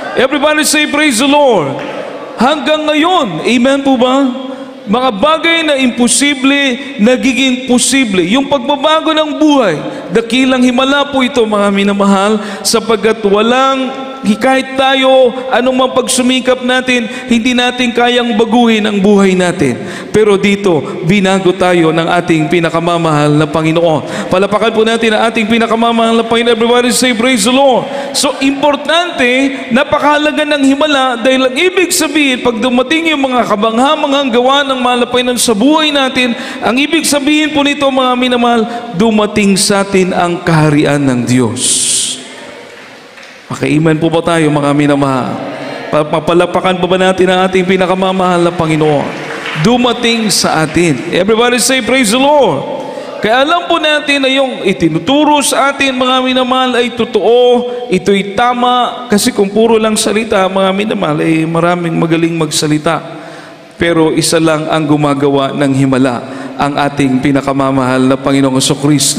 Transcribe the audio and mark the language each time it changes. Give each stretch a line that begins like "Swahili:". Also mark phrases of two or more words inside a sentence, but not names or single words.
English: Everybody say, praise the Lord.
Filipino: Hanggang ngayon, amen po ba? Mga bagay na imposible, nagiging posible. Yung pagbabago ng buhay, dakilang himala po ito, mga minamahal, sapagkat walang kahit tayo, anong pagsumikap natin, hindi natin kayang baguhin ang buhay natin. Pero dito, binago tayo ng ating pinakamamahal na Panginoon. Palapakan po natin ang ating pinakamamahal na Panginoon.
English: Everybody say, praise the Lord.
Filipino: So, importante, napakahalaga ng himala dahil ang ibig sabihin, pag dumating yung mga kabangha-manghang gawa ng mahal na Panginoon sa buhay natin, ang ibig sabihin po nito, mga minamahal, dumating sa atin ang kaharian ng Diyos. Maka-amen po ba tayo, mga minamahal? Papalapakan pa ba natin ang ating pinakamamahal na Panginoon? Dumating sa atin.
English: Everybody say, praise the Lord.
Filipino: Kaya alam po natin na yung itinuturo sa atin, mga minamahal, ay totoo, ito'y tama, kasi kung puro lang salita, mga minamahal, ay maraming magaling magsalita. Pero isa lang ang gumagawa ng himala, ang ating pinakamamahal na Panginoong Jesucristo.